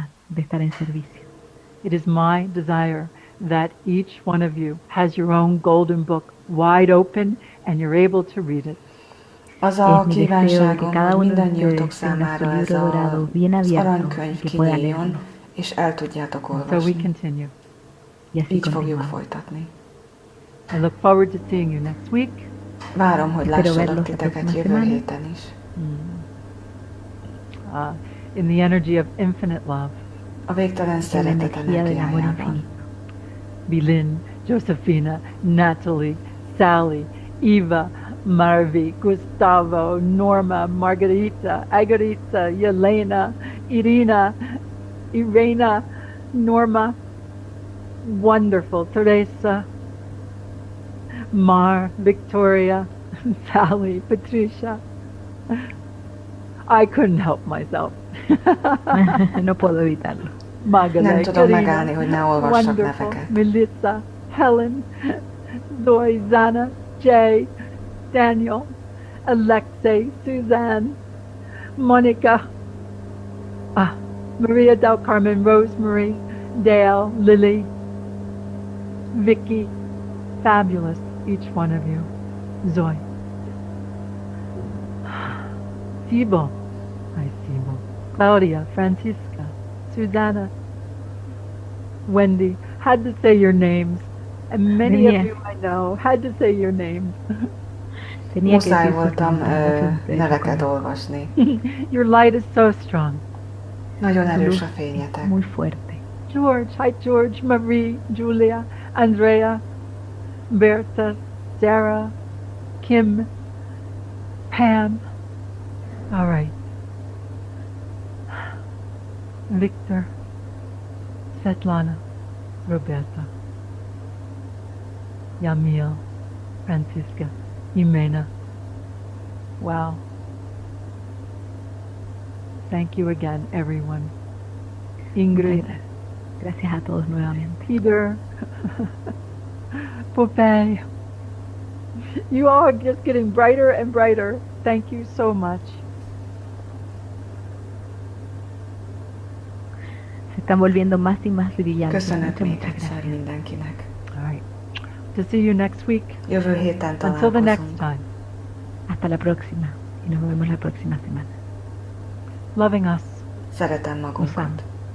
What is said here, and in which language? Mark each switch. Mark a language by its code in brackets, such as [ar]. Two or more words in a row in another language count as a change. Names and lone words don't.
[en] It is my desire that each one of you has your own golden book wide open and you're able to read it. [hu] Az a kívánságom, hogy mindannyiótok számára ez az aranykönyv kinyíljon, és el tudjátok olvasni. [en] So we continue. [hu] Így fogjuk folytatni. [en] I look forward to seeing you next week. [hu] Várom, hogy lássalak titeket jövő héten is. [en] In the energy of infinite love. [hu] A végtelen szeretet energiájában. [en] Bilin, Josephina, Natalie, Sally, Eva, Marvi, Gustavo, Norma, Margarita, Agarita, Yelena, Irena, Norma, wonderful, Teresa, Mar, Victoria, Sally, Patricia. I couldn't help myself. [es] No puedo evitarlo. [hu] Magdalene, Nem tudom megállni, hogy ne olvassak neveket. [en] Melissa, Helen, Zoe, Zana, Jay, Daniel, Alexei, Suzanne, Monica, Maria del Carmen, Rosemary, Dale, Lily, Vicky, fabulous, each one of you. Zoe. Sibo, Sibo. Claudia, Francisca, Susanna, Wendy. Had to say your names. And many of you I know had to say your names. [hu] muszáj voltam neveket olvasni. [en] Your light is so strong. [hu] Nagyon erős a fényetek. [es] Muy fuerte. [en] George, hi George, Marie, Julia, Andrea, Berta, Sarah, Kim, Pam. All right. Victor, Svetlana, Roberta, Yamil, Francisca, Jimena. Wow. Thank you again, everyone. Ingrid. [es] Gracias a todos nuevamente. [en] Peter. Popeye. You all are just getting brighter and brighter. Thank you so much. [es] Se están volviendo más y más brillantes. [hu] Köszönet még egyszer mindenkinek. [en] All right. To see you next week. [hu] Jövő héten [en] Until the next [hu] találkozunk. [en] time. [es] Hasta la próxima. Y nos vemos la próxima semana. [en] Loving us. [hu] Szeretem magunkat.